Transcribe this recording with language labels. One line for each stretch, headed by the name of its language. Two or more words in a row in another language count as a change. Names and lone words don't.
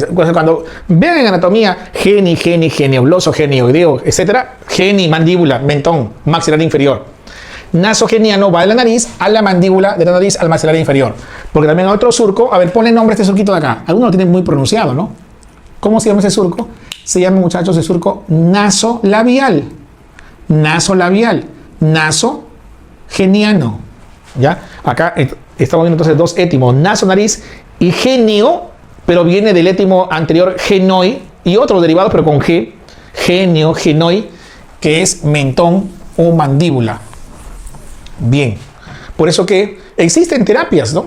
Spanish: Cuando vean en anatomía genioglosso, genioideo, etcétera, geni, mandíbula, mentón, maxilar inferior. Nasogeniano va de la nariz a la mandíbula, de la nariz al maxilar inferior. Porque también hay otro surco. A ver, ponle nombre a este surquito de acá. Algunos lo tienen muy pronunciado, ¿no? ¿Cómo se llama ese surco? Se llama, muchachos, el surco nasolabial. Nasolabial. Nasogeniano. ¿Ya? Acá estamos viendo entonces dos étimos, naso, nariz, y genio, pero viene del étimo anterior, genoi, y otro derivado, pero con G, genio, genoi, que es mentón o mandíbula. Bien, por eso que existen terapias, ¿no?